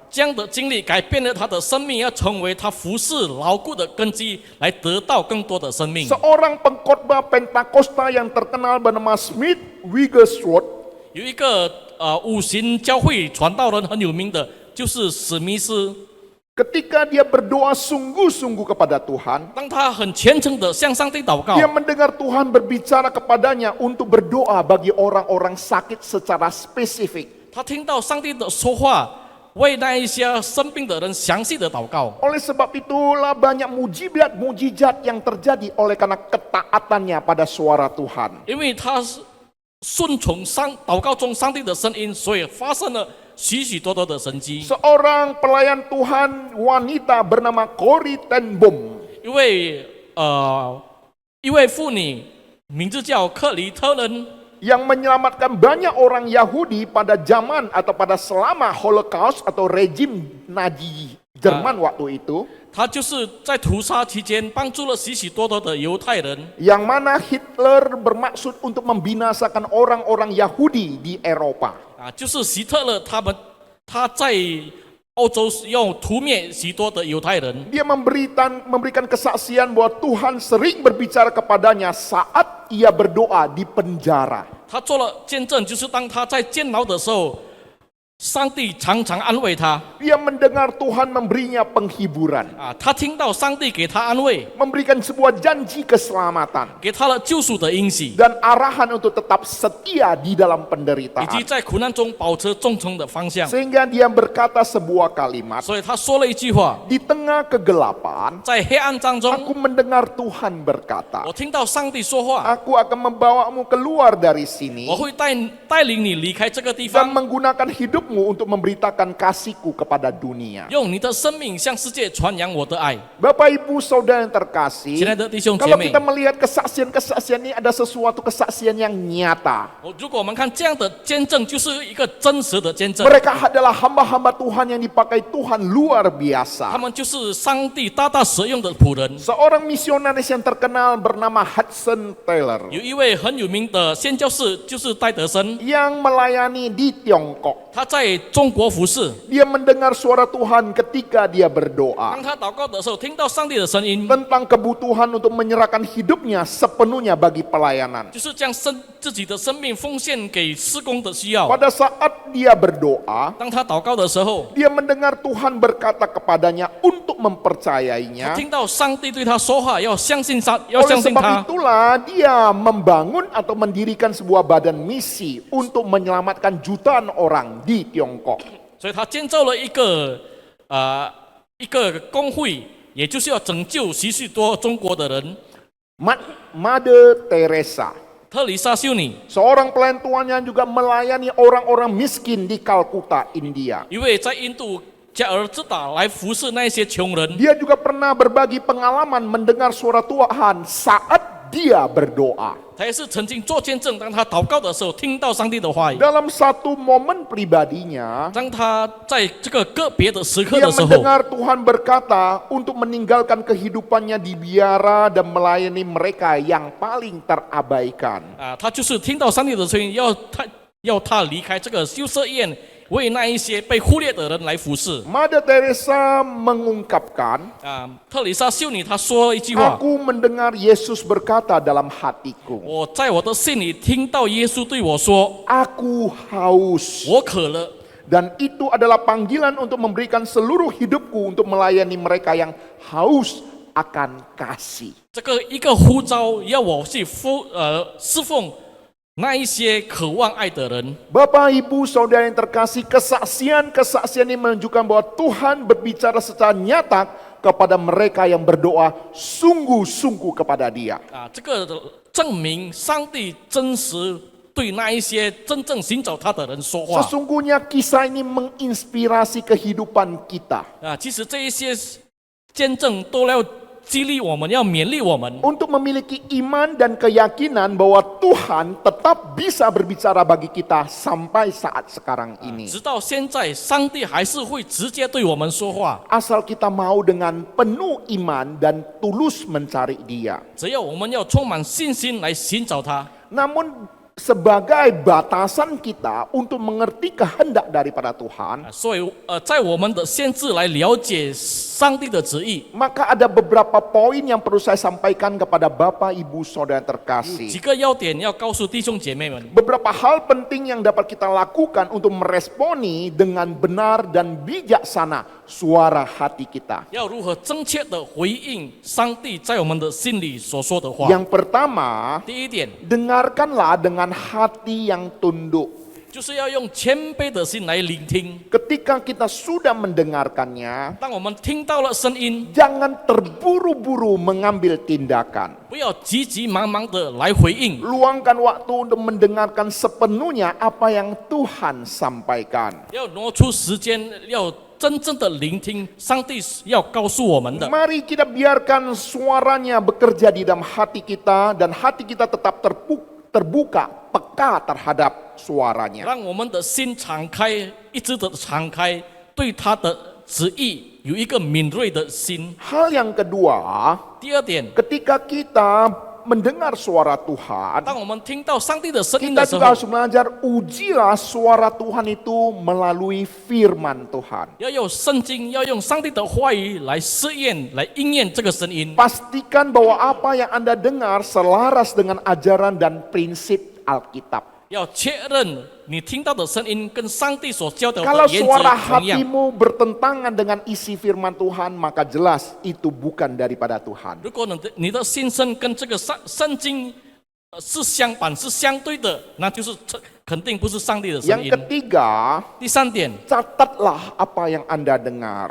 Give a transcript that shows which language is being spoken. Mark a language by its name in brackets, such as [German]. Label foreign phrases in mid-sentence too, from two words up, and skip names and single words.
[Chinese] 这样的经历改变了他的生命，要成为他服侍牢固的根基，来得到更多的生命。 [Indonesian] Seorang pengkhotbah Pentakosta yang terkenal bernama Smith Wigglesworth [Chinese] 有一个五行教会传道人很有名的，就是史密斯。 [Indonesian] ketika dia berdoa sungguh-sungguh kepada Tuhan, [Chinese] 当他很虔诚的向上帝祷告， [Indonesian] dia mendengar Tuhan berbicara kepadanya untuk berdoa bagi orang-orang sakit secara spesifik. [Chinese] 他听到上帝的说话，为那一些生病的人详细的祷告。 [Indonesian] Oleh sebab itulah banyak mujizat yang terjadi oleh karena ketaatannya pada suara Tuhan. [Chinese] 因为他是顺从祷告中上帝的声音，所以发生了许许多多的神迹。 [Indonesian] Seorang pelayan Tuhan wanita bernama Corrie ten Boom [Chinese] 一位妇女，名字叫克里特人， [Indonesian] yang menyelamatkan banyak orang Yahudi pada zaman atau pada selama Holocaust atau rejim Nazi Jerman waktu itu, [Chinese] 她就是在屠杀期间帮助了许许多多的犹太人。 [Indonesian] yang mana Hitler bermaksud untuk membinasakan orang-orang Yahudi di Eropa. [Chinese] 就是希特勒他在欧洲要屠灭许多的犹太人。 [Indonesian] Dia memberikan kesaksian bahwa Tuhan sering berbicara kepadanya saat ia berdoa di penjara. [Chinese] 他做了见证，就是当他在监牢的时候，上帝常常安慰他。 [Indonesian] Dia mendengar Tuhan memberinya penghiburan, [Chinese] 他听到上帝给他安慰， [Indonesian] memberikan sebuah janji keselamatan [Chinese] 给他了救赎的应许， [Indonesian] dan arahan untuk tetap setia di dalam [Chinese] 以及 [Indonesian] penderitaan. [Chinese] 在苦难中保持忠诚的方向。 [Indonesian] Sehingga dia berkata sebuah kalimat, [Chinese] 所以他说了一句话： [Indonesian] di tengah kegelapan, [Chinese] 在黑暗当中， [Indonesian] aku mendengar Tuhan berkata, [Chinese] 我听到上帝说话， [Indonesian] aku akan membawamu keluar dari sini [Chinese] 我会带领你离开这个地 [Indonesian] dan [Chinese] 方， [Indonesian] menggunakan hidupmu untuk memberitakan kasihku kepada dunia. [Chinese] 用你的生命向世界传扬我的爱。 [Indonesian] Bapak Ibu Saudara yang terkasih, [Chinese] 亲爱的弟兄姐 [Indonesian] kalau [Chinese] 妹 [Indonesian] kita，melihat kesaksian-kesaksian ini ada sesuatu kesaksian yang nyata. [Chinese] 如果我们看这样的见证，就是一个真实的见证。 [Indonesian] Mereka adalah hamba-hamba Tuhan yang dipakai Tuhan luar [Chinese] 他 [Indonesian] biasa. [Chinese] 们就是上帝大大使用的仆人。 [Indonesian] Seorang misionaris yang terkenal bernama Hudson Taylor [Chinese] 有一位很有名的宣教士，就是戴德森， [Indonesian] yang melayani di Tiongkok. [Chinese] 他在中国服侍。 [Indonesian] Dia mendengar suara Tuhan ketika dia berdoa [Chinese] 当他祷告的时候，听到上帝的声音， [Indonesian] tentang kebutuhan untuk menyerahkan hidupnya sepenuhnya bagi pelayanan. [Chinese] 就是将自己的生命奉献给施工的需要。 [Indonesian] Pada saat dia berdoa, [Chinese] 当他祷告的时候， [Indonesian] dia mendengar Tuhan berkata kepadanya untuk mempercayainya. [Chinese] 听到上帝对他说话，要相信他，要 [Indonesian] Oleh [Chinese] 相信 [Indonesian] sebab [Chinese] 他。 [Indonesian] itulah dia membangun atau mendirikan sebuah badan misi untuk menyelamatkan jutaan orang di Tiongkok. [Chinese] 所以他建造了一个工会，也就是要拯救许许多中国的人。 [Indonesian] Mother Teresa, [Chinese] 特丽莎修女， [Indonesian] seorang pelayan Tuhan yang juga melayani orang-orang miskin di Kalkuta, India. [Chinese] 一位在印度加尔各答来服侍那些穷人。 [Indonesian] Dia juga pernah berbagi pengalaman mendengar suara Tuhan saat dia berdoa. [Chinese] 他也是曾经做见证，当他祷告的时候，听到上帝的话语。 [Indonesian] Dalam satu momen pribadinya, [Chinese] 当他在这个个别的时刻 [Indonesian] dia [Chinese] 的时候， [Indonesian] mendengar Tuhan berkata untuk meninggalkan kehidupannya di biara dan melayani mereka yang paling terabaikan. [Chinese] 他就是听到上帝的声音，要他离开这个羞涩院，为那一些被忽略的人来服侍。 [Indonesian] Mother Teresa mengungkapkan, [Chinese] 特丽莎修女她说了一句话： [Indonesian] aku mendengar Yesus berkata dalam hatiku, [Chinese] 我在我的心里听到耶稣对我说， [Indonesian] aku haus. [Chinese] 我渴了。 [Indonesian] Dan itu adalah panggilan untuk memberikan seluruh hidupku untuk melayani mereka yang haus akan kasih. [Chinese] 这个一个呼召要我去侍奉那一些渴望爱的人， [Indonesian] Bapak, Ibu, Saudara yang terkasih, kesaksian-kesaksian ini menunjukkan bahwa Tuhan berbicara secara nyata kepada mereka yang berdoa sungguh-sungguh kepada Dia. [Chinese] 这个证明上帝真实对那一些真正寻找他的人说话。 [Indonesian] Sesungguhnya kisah ini menginspirasi kehidupan kita [Chinese] 其实这一些见证都要激励我们，要勉励我们， [Indonesian] untuk memiliki iman dan keyakinan bahwa Tuhan tetap bisa berbicara bagi kita sampai saat sekarang ini. [Chinese] 直到现在，上帝还是会直接对我们说话。 [Indonesian] Asal kita mau dengan penuh iman dan tulus mencari Dia. [Chinese] 只要我们要充满信心来寻找他。 [Indonesian] Namun sebagai batasan kita untuk mengerti kehendak daripada Tuhan, [Chinese] 所以在我们的限制来了解上帝的旨意， [Indonesian] maka ada beberapa poin yang perlu saya sampaikan kepada Bapak, Ibu, Saudara [Chinese] 几 [Indonesian] terkasih. [Chinese] 个要点要告诉弟兄姐妹们。 [Indonesian] Beberapa hal penting yang dapat kita lakukan untuk meresponi dengan benar dan bijaksana suara hati kita. [Chinese] 要如何正确的回应上帝在我们的心里所说的话？ [Indonesian] Yang pertama, [Chinese] 第一点 [Indonesian] dengarkanlah dengan hati yang tunduk. [Chinese] 就是要用谦卑的心来聆听。 [Indonesian] Ketika kita sudah mendengarkannya, [Chinese] 当我们听到了声音， [Indonesian] jangan terburu-buru mengambil tindakan. [Chinese] 不要急急忙忙的来回应， [Indonesian] Luangkan waktu untuk mendengarkan sepenuhnya apa yang Tuhan sampaikan. [Chinese] 要挪出时间，要真正的聆听上帝要告诉我们的。 [Indonesian] Mari kita biarkan suaranya bekerja di dalam hati kita dan hati kita tetap terbuka, peka terhadap suaranya. [Chinese] 让我们的心敞开，一直的敞开，对他的旨意有一个敏锐的心。 [Indonesian] Hal yang kedua, [Chinese] 第二点， [Indonesian] ketika kita mendengar suara Tuhan, [Chinese] 当我们听到上帝的声音 [Indonesian] kita [Chinese] 的时 [Indonesian] juga [Chinese] 候， [Indonesian] harus belajar ujilah suara Tuhan itu melalui firman Tuhan. [Chinese] 要用圣经，要用上帝的话语来试验、来应验这个声音。 [Indonesian] Pastikan bahwa apa yang Anda dengar selaras dengan ajaran dan prinsip Alkitab. [Chinese] 要确认你听到的声音跟上帝所教导 [Indonesian] Kalau [Chinese] 的原则 [Indonesian] suara [Chinese] 同样。 [Indonesian] hatimu bertentangan dengan isi firman Tuhan, maka jelas itu bukan daripada Tuhan. [Chinese] 如果你的心声跟这个圣经是相反、是相对的，那就是肯定不是上帝的声 [Indonesian] Yang [Chinese] 音。 [Indonesian] ketiga, [Chinese] 第三点， [Indonesian] catatlah apa yang Anda dengar.